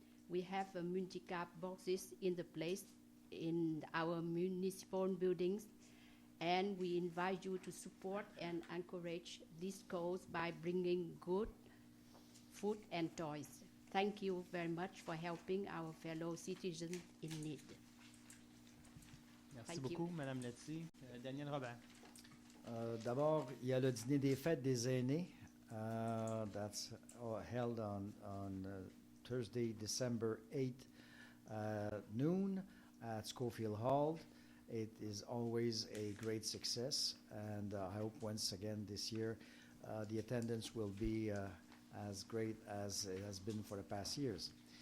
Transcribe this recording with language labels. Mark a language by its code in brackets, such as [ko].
[en] We have a Multicap boxes in the place in our municipal buildings, and we invite you to support and encourage this cause by bringing good food and toys. Thank you very much for helping our fellow citizens in need. [fr] Merci beaucoup, Madame Neti. Daniel Robert. D'abord, il y a le dîner des fêtes des aînés. [en] That's held on Thursday, December 8th, noon at Schofield Hall. It is always a great success, and I hope once again this year the attendance will be as great as it has been for the past years.